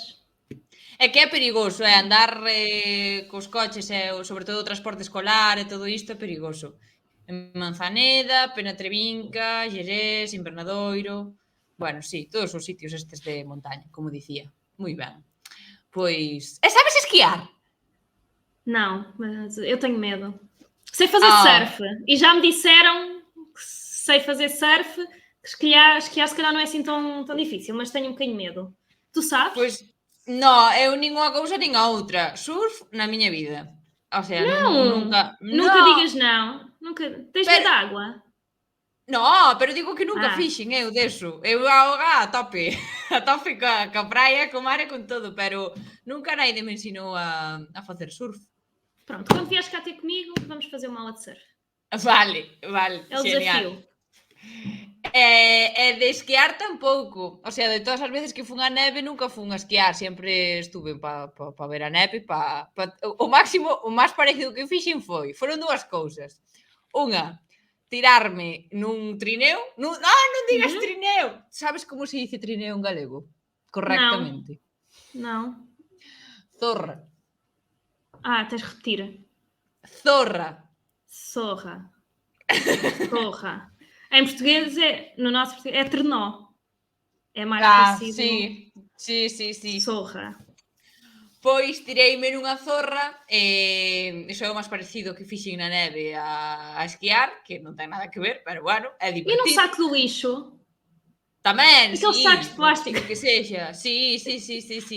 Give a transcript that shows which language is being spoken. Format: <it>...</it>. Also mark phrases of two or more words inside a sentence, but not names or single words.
<gl>é que é perigoso, andar cos coches e sobre todo o transporte escolar e todo isto é perigoso. En Manzaneda, Penatrevinca, Xerés, Invernadoiro... Bueno, sí, todos os sitios estes de montaña, como dicía. Moi ben. Pois... E sabes esquiar?</gl> <pt>Não, mas eu tenho medo. Sei fazer Ah, surf e já me disseram que sei fazer surf, que esquiar se calhar não é assim tão difícil, mas tenho um bocadinho de medo. Tu sabes?</pt> <gl>pois... Non, eu nin unha cousa nin a outra. Surf na miña vida. O sea, nunca...</gl> <pt>Não! Nunca</pt> <gl>Non!</gl> <pt>digas não. Nunca. Tens medo</pt> <gl>Pero,</gl> <pt>da água?</pt> <gl>no, pero digo que nunca Ah, fixen eu deso. Eu auga a tope. A tope ca praia, co mar e con todo, pero nunca naide me ensinou a facer surf.</gl> <pt>pronto. Quando vieres cá ter comigo, vamos fazer uma aula de surf.</pt> <gl>Vale,</gl> <pt>É o</pt> <gl>genial.</gl> <pt>desafio.</pt> <gl>E de esquiar tampouco. O sea, de todas as veces que fun a neve nunca fun a esquiar, sempre estuve pa ver a neve, o máximo, o máis parecido que fixen foron dúas cousas. Unha, tirarme nun trineo, non digas Uhum. trineo. Sabes como se dice trineo en galego?</gl> <pt>Não,</pt> <gl>Correctamente.</gl> <pt>não.</pt> <gl>Zorra.</gl> <pt>Tens de repetir.</pt> <gl>Zorra.</gl> <pt>Sorra. Sorra. Em português, no nosso português, é trenó. É mais parecido.</pt> <gl>Sí. Sí.</gl> <pt>Sorra.</pt> <gl>Pois tireime nunha zorra, iso é o máis parecido que fixen na neve a esquiar, que non ten nada que ver, pero bueno, é</gl> <pt>E num</pt> <gl>divertido.</gl> <pt>saco do lixo?</pt> <gl>Tamén,</gl> <pt>Aqueles</pt> <gl>sí,</gl> <pt>sacos de plástico.</pt> <gl>o que sexa, sí.</gl>